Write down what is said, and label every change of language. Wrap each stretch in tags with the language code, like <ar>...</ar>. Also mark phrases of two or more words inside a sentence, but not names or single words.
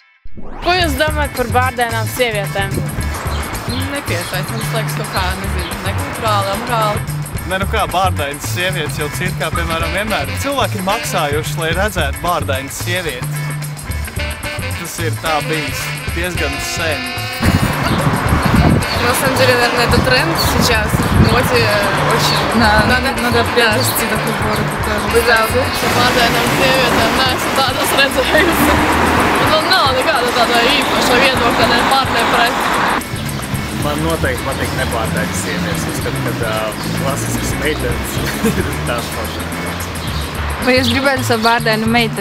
<lv>Ko jūs domājat par bārdainām sievietēm? Nepiesaist, man liekas, kaut kā, nezinu, nekulturāli, amorāli. Ne, nu kā, bārdainas sievietes jau cirkā, piemēram, vienmēr cilvēki ir maksājuši, lai redzētu bārdainas sievietes. Tas ir tā bijis diezgan sen.</lv> <ru>На самом деле, наверное, это тренд сейчас в моде очень. Надо приобрести такой город тоже. Да,</ru> <lv>bārdainām sievietēm neesmu tādas redzējusi. Man nav nekāda tāda īpaša viedokļa, ne pār, ne pret. Man noteikti patīk nebārdainas sievietes. Uzskatu, ka klasiskas meitenes ir tās pašas. Vai jūs gribētu savu bārdainu meiteni?</lv>